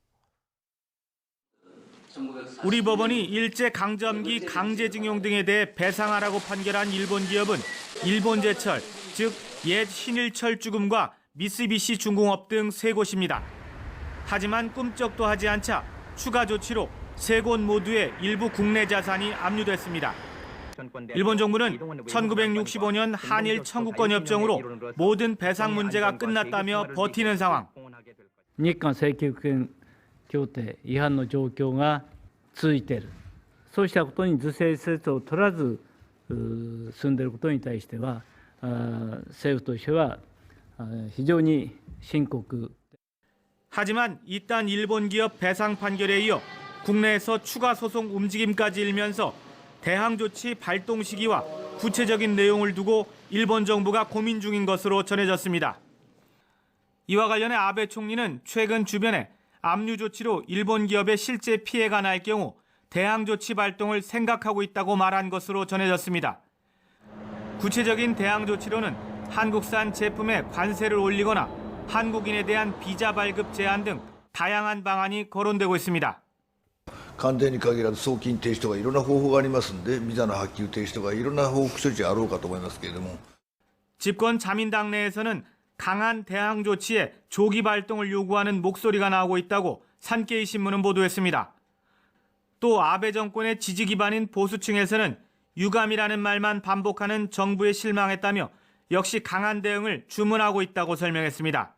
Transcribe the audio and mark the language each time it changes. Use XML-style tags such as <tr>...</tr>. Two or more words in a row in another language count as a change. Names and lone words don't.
<ko>우리 법원이 일제강점기 강제징용 등에 대해 배상하라고 판결한 일본 기업은 일본제철, 즉 옛 신일철주금과 미쓰비시 중공업 등 3곳입니다. 하지만 꿈쩍도 하지 않자 추가 조치로 3곳 모두의 일부 국내 자산이 압류됐습니다. 일본 정부는 1965년 한일 청구권 협정으로 모든 배상 문제가 끝났다며 버티는 상황.</ko> <ja>日韓請求権協定違反の状況が続いている。そうしたことに是正説を取らず進んでいることに対しては政府としては非常に深刻。</ja> <ko>하지만 이딴 일본 기업 배상 판결에 이어 국내에서 추가 소송 움직임까지 일면서 대항 조치 발동 시기와 구체적인 내용을 두고 일본 정부가 고민 중인 것으로 전해졌습니다. 이와 관련해 아베 총리는 최근 주변에 압류 조치로 일본 기업에 실제 피해가 날 경우 대항 조치 발동을 생각하고 있다고 말한 것으로 전해졌습니다. 구체적인 대항 조치로는 한국산 제품에 관세를 올리거나 한국인에 대한 비자 발급 제한 등 다양한 방안이 거론되고 있습니다.</ko> <ja>関税に限らず送金停止とかいろんな方法がありますので、ビザの発給停止とかいろんな報復処置あろうかと思いますけれども。</ja> <ko>집권 자민당 내에서는 강한 대항 조치에 조기 발동을 요구하는 목소리가 나오고 있다고 산케이 신문은 보도했습니다. 또 아베 정권의 지지 기반인 보수층에서는 유감이라는 말만 반복하는 정부에 실망했다며 역시 강한 대응을 주문하고 있다고 설명했습니다.</ko>